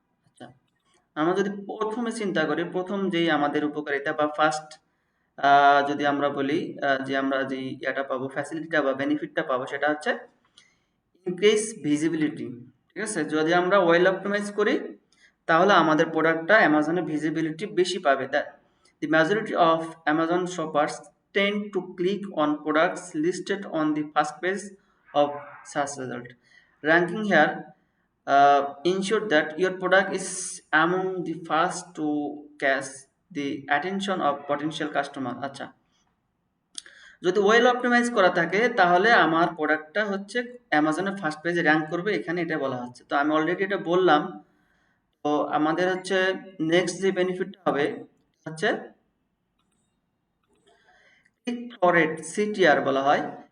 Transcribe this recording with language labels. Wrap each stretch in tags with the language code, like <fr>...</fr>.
<bn>আচ্ছা, আমরা যদি প্রথমে চিন্তা করি, প্রথম যেই আমাদের উপকারিতা বা ফার্স্ট যদি আমরা বলি যে আমরা যে এটা পাবো, ফ্যাসিলিটিটা বা বেনিফিটটা পাবো, সেটা হচ্ছে ইনক্রিজ ভিজিবিলিটি। ঠিক আছে, যদি আমরা ওয়েল অপটিমাইজ করি তাহলে আমাদের প্রোডাক্টটা অ্যামাজনে ভিজিবিলিটি বেশি পাবে।</bn> <en>That the majority of Amazon shoppers tend to click on products listed on the first page of search result. Ranking here ensure that your product is among the first to catch the attention of potential customer.</en> <bn>আচ্ছা, যদি well optimise করা থাকে তাহলে আমার প্রোডাক্টটা হচ্ছে অ্যামাজনের first পেজে র্যাঙ্ক করবে, এখানে এটা বলা হচ্ছে। তো আমি অলরেডি এটা বললাম। তো আমাদের হচ্ছে নেক্সট যে বেনিফিটটা হবে হচ্ছে ক্লিক থ্রু রেট, সিটিআর বলা হয়।</bn>